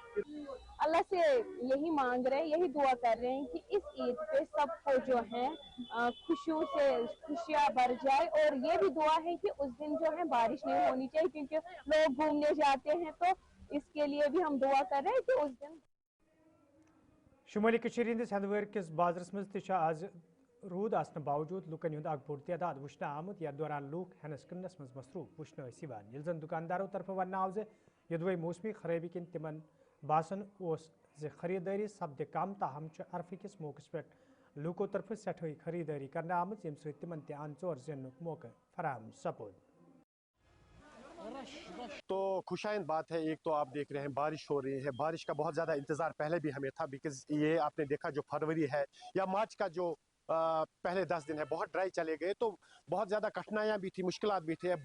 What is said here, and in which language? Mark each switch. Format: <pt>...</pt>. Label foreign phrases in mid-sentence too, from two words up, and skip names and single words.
<hi>अल्लाह से यही मांग रहे हैं, यही दुआ कर रहे हैं कि इस ईद पे सबको जो है खुशियों से खुशियाँ भर जाए, और ये भी दुआ है कि उस दिन जो है बारिश नहीं होनी चाहिए, क्योंकि लोग घूमने जाते हैं, तो इसके लिए भी हम दुआ कर रहे हैं कि उस दिन।</hi> <ks>शुमाली कश्मीर हंदिस हंदवार किस बाजरस मज आज रूद आसने बावजूद लुकन हुंद अक बोड़ तादाद वुचन आमुत, यथ दौरान लूक हेनस क्नस मज मसरूफ वुचन येल जन दुकानदारों तरफ वन आव ज यदवे मौसमी खराबी किन तिमन बासन ज खरीदारी सपद कम, ताहम अरफे किस मौके पे लूको तरफ सठई खरीदारी करने आमुत, यम सत तिमन ते अन चोर जिनुक मौके फराहम सपोद।</ks> <hi>तो खुशाइंद बात है, एक तो आप देख रहे हैं बारिश हो रही है, बारिश का बहुत ज़्यादा इंतज़ार पहले भी हमें था, बिकॉज ये आपने देखा जो फरवरी है या मार्च का जो पहले 10 दिन है बहुत ड्राई चले गए, तो बहुत ज़्यादा कठिनाइयाँ भी थी, मुश्किलात भी थी।</hi>